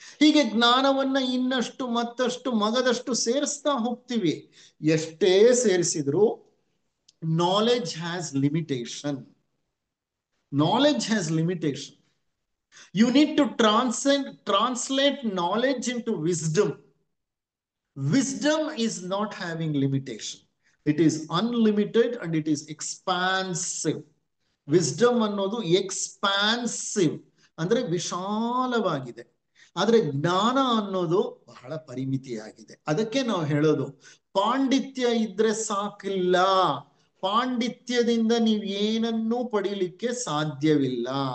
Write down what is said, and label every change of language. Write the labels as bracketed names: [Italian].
[Kannada] ಹೀಗೆ ಜ್ಞಾನವನ್ನ ಇನ್ನಷ್ಟು ಮತ್ತಷ್ಟು ಮಗದಷ್ಟು ಸೇರಿಸ್ತಾ ಹೋಗ್ತೀವಿ. ಎಷ್ಟೇ ಸೇರಿಸಿದ್ರು [English] Knowledge has limitation. Knowledge has limitation. You need to translate knowledge into wisdom. Wisdom is not having limitation. It is unlimited and it is expansive. [Kannada] Wisdom ಅನ್ನೋದು ಎಕ್ಸ್ಪಾನ್ಸಿವ್, ಅಂದ್ರೆ ವಿಶಾಲವಾಗಿದೆ. ಆದ್ರೆ ಜ್ಞಾನ ಅನ್ನೋದು ಬಹಳ ಪರಿಮಿತಿಯಾಗಿದೆ. ಅದಕ್ಕೆ ನಾವು ಹೇಳೋದು ಪಾಂಡಿತ್ಯ ಇದ್ರೆ ಸಾಕಿಲ್ಲ. ಪಾಂಡಿತ್ಯದಿಂದ ನೀವು ಏನನ್ನೂ ಪಡೀಲಿಕ್ಕೆ ಸಾಧ್ಯವಿಲ್ಲ.